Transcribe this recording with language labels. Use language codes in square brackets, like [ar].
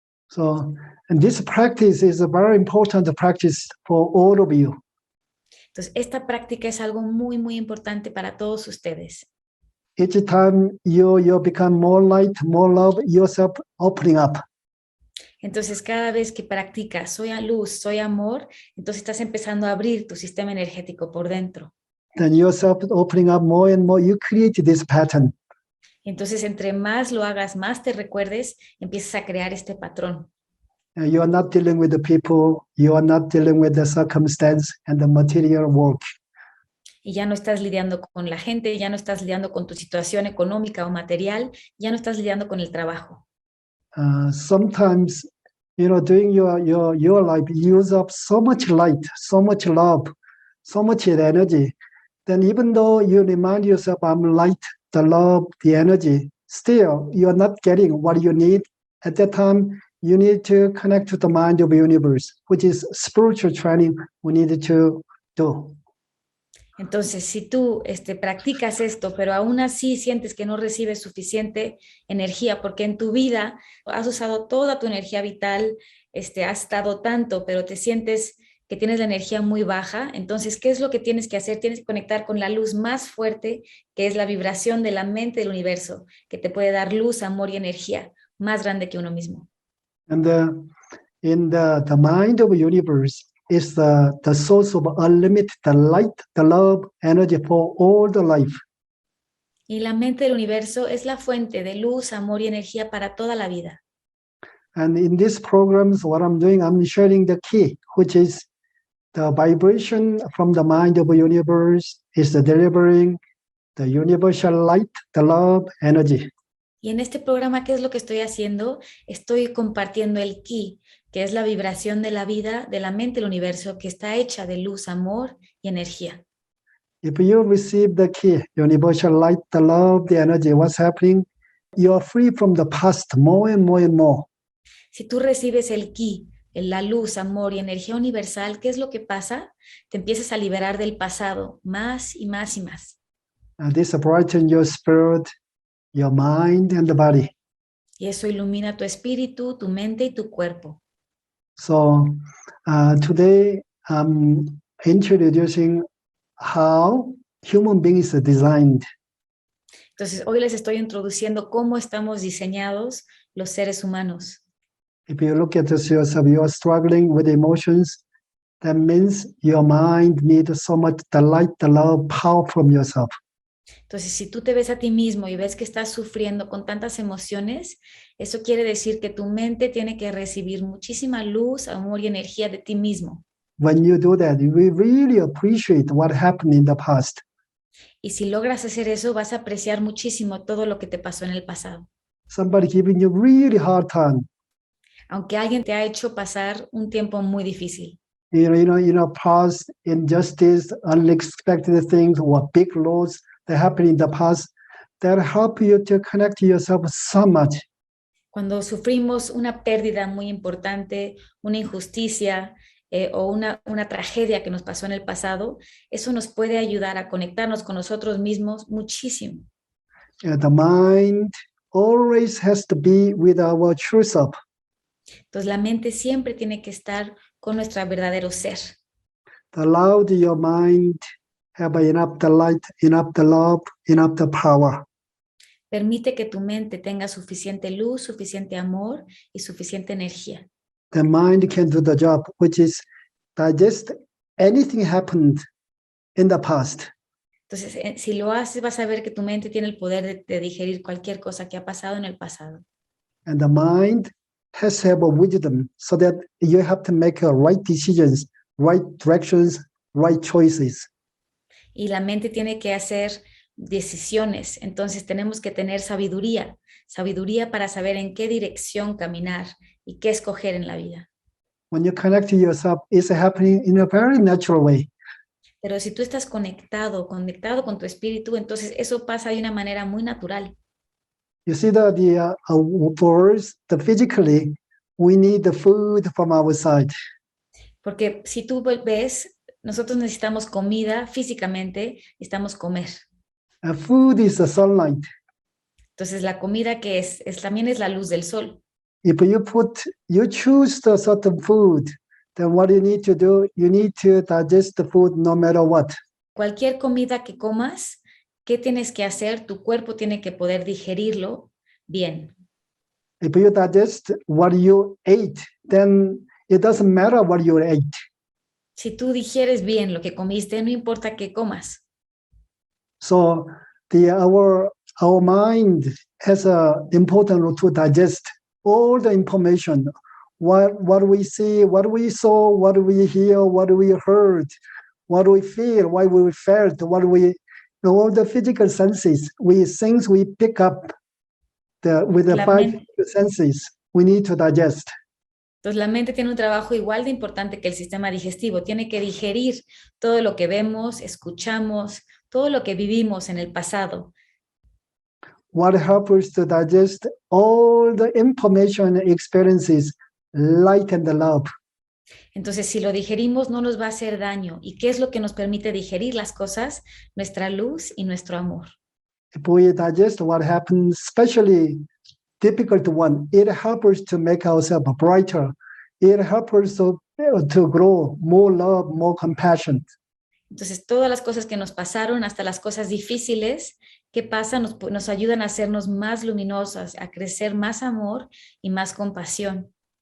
[en] So, and this practice is a very important practice for all of you. [es] Entonces, esta práctica es algo muy, muy importante para todos ustedes. [en] Each time you become more light, more love, yourself opening up. [es] Entonces, cada vez que practicas soy a luz, soy amor, entonces estás empezando a abrir tu sistema energético por dentro. [en] Then yourself opening up more and more, you create this pattern. [es] Entonces, entre más lo hagas, más te recuerdes, empiezas a crear este patrón. [en] You are not dealing with the people, you are not dealing with the circumstance and the material work. [es] Y ya no estás lidiando con la gente, ya no estás lidiando con tu situación económica o material, ya no estás lidiando con el trabajo. [en] Sometimes, during your life, you use up so much light, so much love, so much energy. Then even though you remind yourself, I'm light, the love, the energy, still you're not getting what you need. At that time, you need to connect to the mind of the universe, which is spiritual training we need to do. [es] Entonces, si tú practicas esto, pero aún así sientes que no recibes suficiente energía, porque en tu vida has usado toda tu energía vital, has dado tanto, pero te sientes que tienes la energía muy baja, entonces, ¿qué es lo que tienes que hacer? Tienes que conectar con la luz más fuerte, que es la vibración de la mente del universo, que te puede dar luz, amor y energía. más grande que uno mismo. [en] And in the mind of the universe is the source of unlimited light, the love, energy for all the life. [es] Y la mente del universo es la fuente de luz, amor y energía para toda la vida. [en] And in these programs, what I'm doing, I'm sharing the key, which is the vibration from the mind of the universe is delivering the universal light, the love, energy. [es] Y en este programa, ¿qué es lo que estoy haciendo? Estoy compartiendo el ki, que es la vibración de la vida, de la mente del universo, que está hecha de luz, amor y energía. [en] If you receive the key, universal light, the love, the energy, what's happening, you are free from the past more and more and more. [es] Si tú recibes el ki, la luz, amor y energía universal, ¿qué es lo que pasa? Te empiezas a liberar del pasado más y más y más. [en] And this brightens your spirit, your mind, and the body. [es] Y eso ilumina tu espíritu, tu mente y tu cuerpo. [en] So today I'm introducing how human beings are designed. [es] Entonces, hoy les estoy introduciendo cómo estamos diseñados los seres humanos. [en] If you look at yourself, you are struggling with emotions. That means your mind needs so much the light, the love, power from yourself. [es] Entonces, si tú te ves a ti mismo y ves que estás sufriendo con tantas emociones, eso quiere decir que tu mente tiene que recibir muchísima luz, amor y energía de ti mismo. [en] When you do that, you will really appreciate what happened in the past. [es] Y si logras hacer eso, vas a apreciar muchísimo todo lo que te pasó en el pasado. [en] Somebody giving you really hard time. [es] Aunque alguien te ha hecho pasar un tiempo muy difícil. [en] Past injustice, unexpected things, or big loss that happened in the past, that help you to connect to yourself so much. [es] Cuando sufrimos una pérdida muy importante, una injusticia o una tragedia que nos pasó en el pasado, eso nos puede ayudar a conectarnos con nosotros mismos muchísimo. [en] The mind always has to be with our true self. [es] Entonces la mente siempre tiene que estar con nuestro verdadero ser. [en] Allow your mind have enough the light, enough the love, enough the power. [es] Permite que tu mente tenga suficiente luz, suficiente amor y suficiente energía. [en] The mind can do the job, which is digest anything happened in the past. [es] Entonces, si lo haces, vas a ver que tu mente tiene el poder de digerir cualquier cosa que ha pasado en el pasado. [en] And the mind has to have a wisdom so that you have to make right decisions, right directions, right choices. [es] Y la mente tiene que hacer decisiones. Entonces tenemos que tener sabiduría para saber en qué dirección caminar y qué escoger en la vida. [en] When you connect to yourself, it's happening in a very natural way. [es] Pero si tú estás conectado con tu espíritu, entonces eso pasa de una manera muy natural. [en] You see for us, physically, we need the food from outside. [es] Porque si tú ves, nosotros necesitamos comida físicamente, necesitamos comer. [en] Food is the sunlight. [es] Entonces la comida que también es la luz del sol. [en] If you choose the certain food, then what you need to do, you need to digest the food no matter what. [es] Cualquier comida que comas, ¿qué tienes que hacer? Tu cuerpo tiene que poder digerirlo bien. [en] If you digest what you ate, then it doesn't matter what you ate. [es] Si tú digieres bien lo que comiste, no importa qué comas. [en] So our mind has an important role to digest all the information, what we see, what we saw, what we hear, what we heard, what we feel, what we felt, all the physical senses, things we pick up with the five senses, we need to digest. [es] Entonces la mente tiene un trabajo igual de importante que el sistema digestivo. Tiene que digerir todo lo que vemos, escuchamos, todo lo que vivimos en el pasado. [en] What helps us to digest all the information, experiences, light and the love. [es] Entonces, si lo digerimos, no nos va a hacer daño. ¿Y qué es lo que nos permite digerir las cosas? Nuestra luz y nuestro amor. [en] If we digest what happens, especially difficult one, it helps us to make ourselves brighter. It helps us to grow more love, more compassion. [es] Entonces, todas las cosas que nos pasaron, hasta las cosas difíciles que pasan, nos ayudan a hacernos más luminosas, a crecer más amor y más compasión.